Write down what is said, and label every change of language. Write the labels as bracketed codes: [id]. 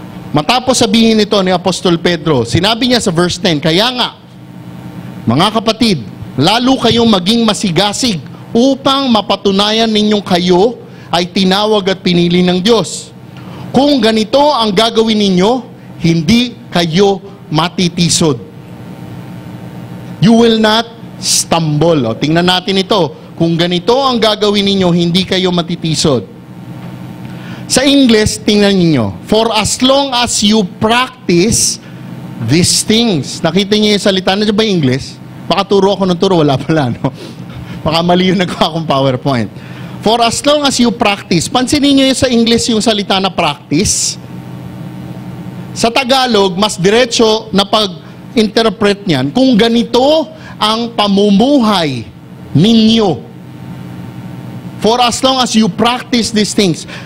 [tl] Matapos sabihin ito ni Apostol Pedro, sinabi niya sa verse 10, kaya nga, mga kapatid, lalo kayong maging masigasig upang mapatunayan ninyong kayo ay tinawag at pinili ng Diyos. Kung ganito ang gagawin ninyo, hindi kayo matitisod. [en] You will not stumble. [tl] O, tingnan natin ito. Kung ganito ang gagawin ninyo, hindi kayo matitisod. Sa English, tingnan ninyo, [en] for as long as you practice these things. [tl] Nakita niyo yung salita, na ba yung English? Baka turo ako ng turo, wala pala, no? Baka mali yung nagawa akong PowerPoint. [en] For as long as you practice. [tl] Pansinin niyo sa English yung salita na practice. Sa Tagalog, mas diretso na pag-interpret niyan, kung ganito ang pamumuhay ninyo. [en] For as long as you practice these things.